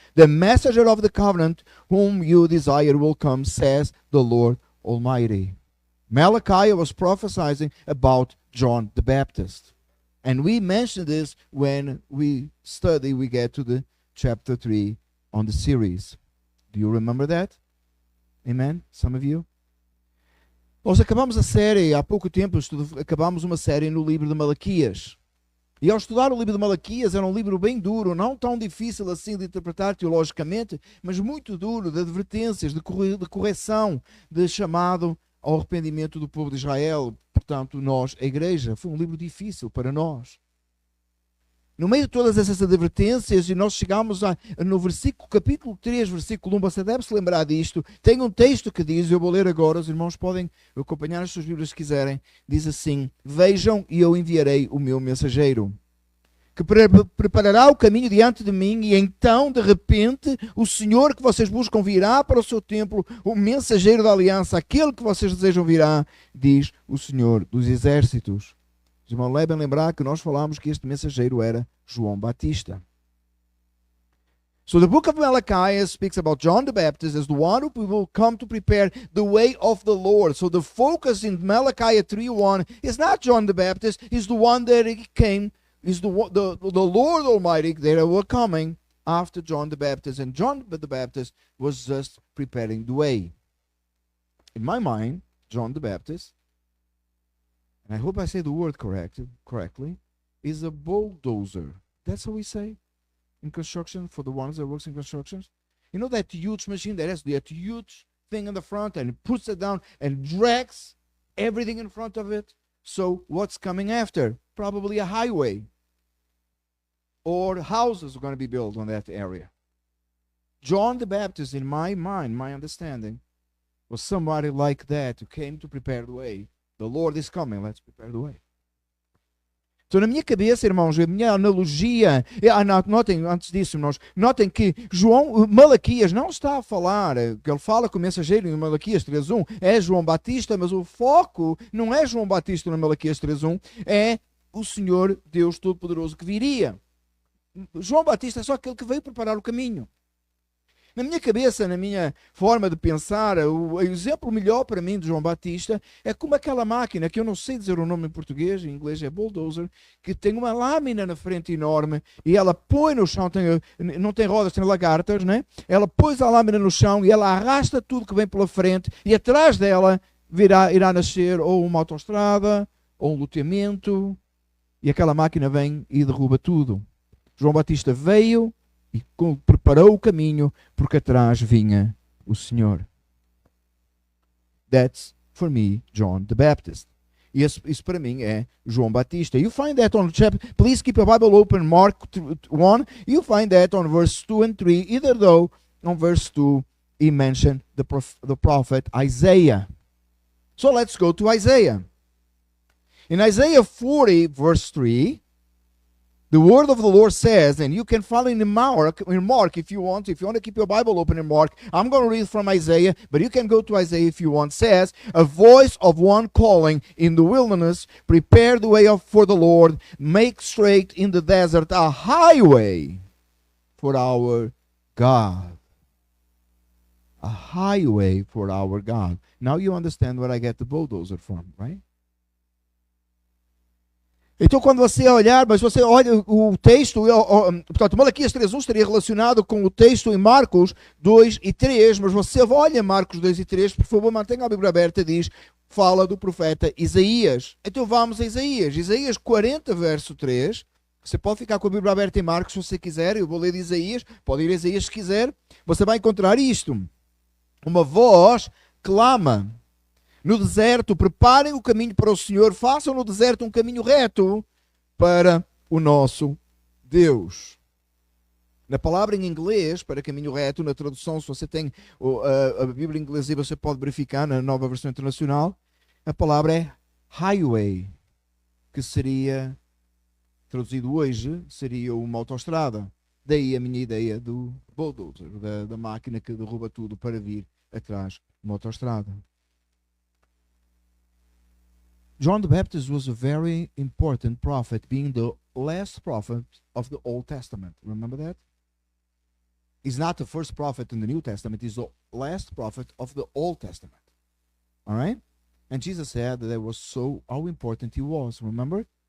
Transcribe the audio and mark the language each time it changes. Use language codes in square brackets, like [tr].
[en] The messenger of the covenant whom you desire will come, says the Lord Almighty. Malachi was prophesying about John the Baptist. And we mention this when we get to the chapter 3 on the series. Do you remember that? Amen? Some of you? [pt] Nós acabamos a série, há pouco tempo, acabamos uma série no livro de Malaquias. E ao estudar o livro de Malaquias, era um livro bem duro, não tão difícil assim de interpretar teologicamente, mas muito duro, de advertências, de correção, de chamado ao arrependimento do povo de Israel. Portanto, nós, a igreja, foi um livro difícil para nós. No meio de todas essas advertências, e nós chegamos no capítulo 3, versículo 1, você deve se lembrar disto, tem um texto que diz, eu vou ler agora, os irmãos podem acompanhar as suas Bíblias se quiserem, diz assim: vejam e eu enviarei o meu mensageiro, que preparará o caminho diante de mim, e então, de repente, o Senhor que vocês buscam virá para o seu templo, o mensageiro da aliança, aquele que vocês desejam virá, diz o Senhor dos exércitos. Os irmãos devem lembrar que nós falamos que este mensageiro era João Batista. [en] So the book of Malachi speaks about John the Baptist as the one who will come to prepare the way of the Lord. So the focus in Malachi 3:1 is not John the Baptist, is the one that came, is the Lord Almighty that were coming after John the Baptist. And John the Baptist was just preparing the way. In my mind, John the Baptist, and I hope I say the word correctly, is a bulldozer. That's how we say in construction, for the ones that works in constructions. You know that huge machine that has that huge thing in the front and it puts it down and drags everything in front of it? So what's coming after? Probably a highway. Or houses are going to be built on that area. John the Baptist, in my mind, my understanding, was somebody like that who came to prepare the way. The Lord is coming, let's prepare the way. [pt] Então, na minha cabeça, irmãos, a minha analogia, notem, antes disso, irmãos, notem que Malaquias não está a falar, que ele fala com o mensageiro em Malaquias 3:1, é João Batista, mas o foco não é João Batista no Malaquias 3:1, é o Senhor Deus Todo-Poderoso que viria. João Batista é só aquele que veio preparar o caminho. Na minha cabeça, na minha forma de pensar, o exemplo melhor para mim de João Batista é como aquela máquina, que eu não sei dizer o nome em português, em inglês é bulldozer, que tem uma lâmina na frente enorme e ela põe no chão, não tem rodas, tem lagartas, né? Ela põe a lâmina no chão e ela arrasta tudo que vem pela frente e atrás dela irá nascer ou uma autoestrada ou um loteamento e aquela máquina vem e derruba tudo. João Batista veio e preparou o caminho, porque atrás vinha o Senhor. [en] That's, for me, John the Baptist. [pt] Isso para mim é João Batista. [en] You find that on chapter, please keep your Bible open, Mark 1. You find that on verse 2 and 3, either though on verse 2 he mentioned the prophet Isaiah. So let's go to Isaiah. In Isaiah 40, verse 3, the word of the Lord says, and you can follow in Mark if you want to keep your Bible open in Mark. I'm going to read from Isaiah, but you can go to Isaiah if you want. Says, a voice of one calling in the wilderness, prepare the way for the Lord, make straight in the desert a highway for our God. A highway for our God. Now you understand where I get the bulldozer from, right? [pt] Então, quando você olhar, mas você olha o texto, portanto, Malaquias 3:1 estaria relacionado com o texto em Marcos 2 e 3, mas você olha Marcos 2 e 3, por favor, mantenha a Bíblia aberta, diz, fala do profeta Isaías. Então vamos a Isaías. Isaías 40, verso 3. Você pode ficar com a Bíblia aberta em Marcos se você quiser, eu vou ler de Isaías, pode ir a Isaías se quiser. Você vai encontrar isto. Uma voz clama no deserto, preparem o caminho para o Senhor, façam no deserto um caminho reto para o nosso Deus. Na palavra em inglês, para caminho reto, na tradução, se você tem a Bíblia em inglês, você pode verificar na nova versão internacional, a palavra é highway, que seria, traduzido hoje, seria uma autoestrada. Daí a minha ideia do bulldozer, da máquina que derruba tudo para vir atrás de uma autoestrada. [en] John the Baptist was a very important prophet, being the last prophet of the Old Testament. Remember that? He's not the first prophet in the New Testament. He's the last prophet of the Old Testament. All right? And Jesus said that was how important he was. Remember?